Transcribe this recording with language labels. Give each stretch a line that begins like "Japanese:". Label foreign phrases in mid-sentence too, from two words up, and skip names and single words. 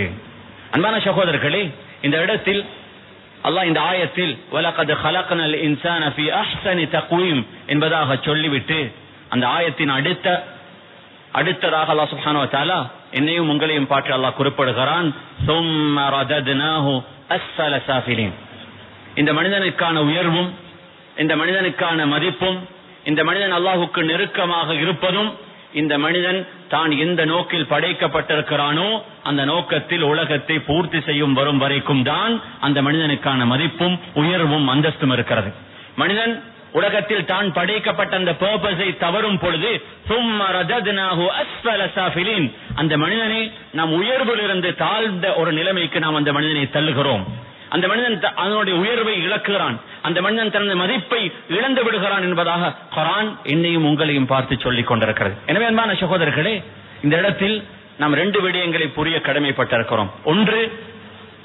Tamil: அன்பான சகோதரர்களே, இந்த இடத்தில் அல்லாஹ் இந்த ஆயத்தில்
Arabic: لقد خلقنا الإنسان في أحسن تقويم
Tamil: என்பதாக சொல்லிவிட்டு அந்த ஆயத்தின் அடுத்ததாக
Arabic: الله سبحانه وتعالى
Tamil: என்னையும் உங்களையும் பார்த்து அல்லாஹ் குறிப்பிடுகிறான்,
Arabic: ثُمَّ رَدَدْنَاهُ أَسْفَلَ سَافِلِينَ.
Tamil: இந்த மனிதனுக்கான உயர்வும், இந்த மனிதனுக்கான மதிப்பும், இந்த மனிதன் அல்லாஹ்வுக்கு நெருக்கமாக இருப்பதும், இந்த மனிதன் தான் எந்த நோக்கில் படைக்கப்பட்டிருக்கிறானோ அந்த நோக்கத்தில் உலகத்தை பூர்த்தி செய்யும் வரும் வரைக்கும் தான் அந்த மனிதனுக்கான மதிப்பும் உயர்வும் அந்தஸ்தும் இருக்கிறது. மனிதன் உலகத்தில் தான் படைக்கப்பட்ட அந்த பர்பஸை தவறும் பொழுது
Arabic: ثُمَّ رَدَدْنَاهُ أَسْفَلَ سَافِلِينَ,
Tamil: அந்த மனிதனை நாம் உயர்விலிருந்து தாழ்ந்த ஒரு நிலைமைக்கு நாம் அந்த மனிதனை தள்ளுகிறோம். அந்த மனிதன் அதனுடைய உயர்வை இழக்கிறான், அந்த மனிதன் தனது மதிப்பை இழந்து விடுகிறான் என்பதாக குர்ஆன் என்னையும் உங்களையும் பார்த்து சொல்லிக் கொண்டிருக்கிறது. எனவே அன்பான சகோதரர்களே, இந்த இடத்தில் நாம் ரெண்டு விடயங்களை புரிய கடமைப்பட்டிருக்கிறோம்.